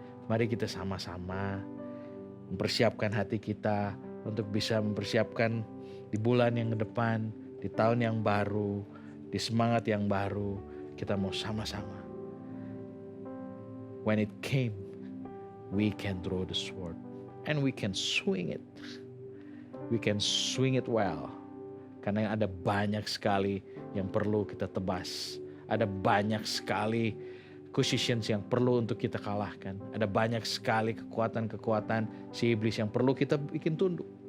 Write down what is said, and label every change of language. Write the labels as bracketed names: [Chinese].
[Indonesian] Mari kita sama-sama mempersiapkan hati kita untuk bisa mempersiapkan di bulan yang ke depan, di tahun yang baru, di semangat yang baru. Kita mau sama-sama. [English] When it came, we can draw the sword and we can swing it. We can swing it well. [Indonesian] Karena ada banyak sekali yang perlu kita tebas. Ada banyak sekali accusations yang perlu untuk kita kalahkan. Ada banyak sekali kekuatan-kekuatan si iblis yang perlu kita bikin tunduk.